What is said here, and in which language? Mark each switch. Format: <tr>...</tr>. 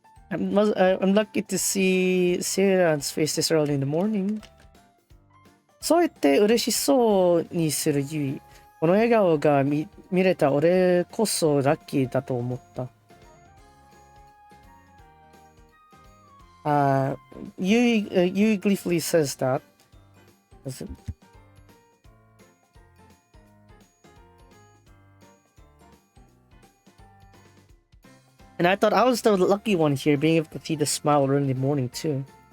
<en>I'm lucky to see Seiran's face this early in the morning.</en> <ja>そう言って嬉しそうにするユイ。この笑顔が見れた俺こそラッキーだと思った。</ja> <en>Yui gleefully says that. And I thought I was the lucky one here, being able to see the smile early in the morning too.</en>